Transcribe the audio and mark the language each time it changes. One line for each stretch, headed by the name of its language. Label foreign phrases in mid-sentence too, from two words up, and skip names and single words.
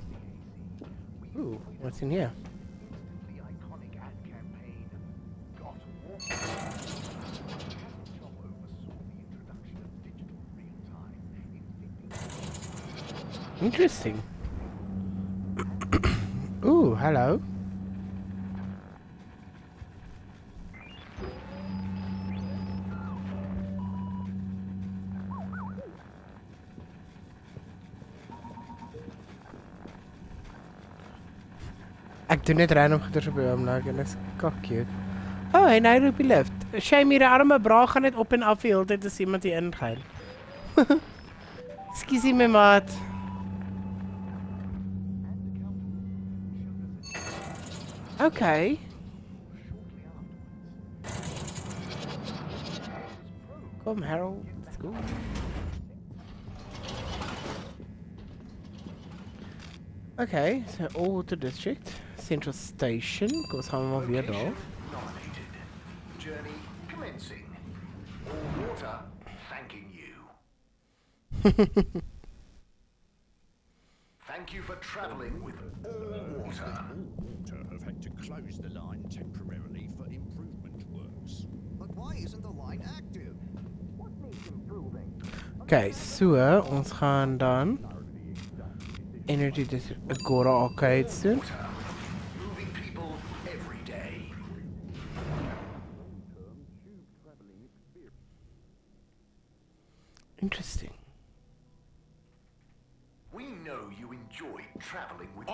English: Ooh, what's in here? Interesting. Ooh, hello.
Afrikaans: Ek doen net random goeders op die oomlik en dit is cute. Oh, en hy roep die lift. Shame hier, arme bra gaan net op en af die hele tyd as iemand hier ingaan.
English: Excuse me, maat. Okay.
Afrikaans: Kom,
English: Harold. Let's go. Okay, so All-Water District, Central Station.
Afrikaans: Kom, ons gaan maar weer daar.
English: Journey commencing. All-Water thanking you. Thank you for traveling with All-Water. Have had to close the line temporarily for improvement works. But why isn't the line active? What needs improving?
Afrikaans: Okay, so ons gaan dan Energy District Agora Arcade doen.
English: Moving people every day. Interesting. We know you enjoy traveling with